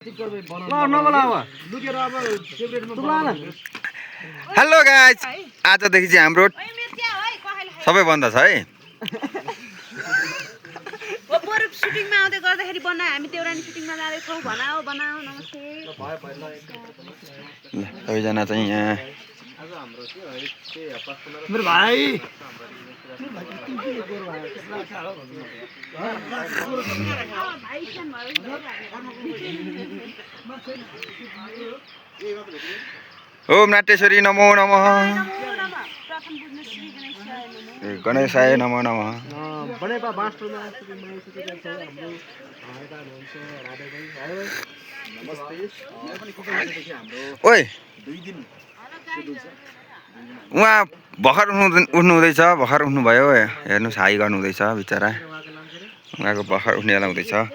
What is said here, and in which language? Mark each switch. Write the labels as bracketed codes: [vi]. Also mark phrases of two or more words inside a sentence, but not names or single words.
[en] hello guys, [ne] आजदेखि चाहिँ हाम्रो सबै बन्द छ है। सुटिङमा आउँदै गर्दाखेरि बनायो हामी देउरानी सुटिङमा जाँदैछौँ। बनाऊ बनाऊ नमस्ते। सबैजना चाहिँ यहाँ मेरो भाइ [sa] ओम नाट्येश्वरी नमो नमः, गणेशाय नमो नमः। [ne] ओइ उहाँ भर्खर उठ्नु हुँदैछ, भर्खर उठ्नुभयो। हेर्नुहोस् हाई गर्नु हुँदैछ बिचरा, उहाँको भर्खर उठ्ने बेला हुँदैछ।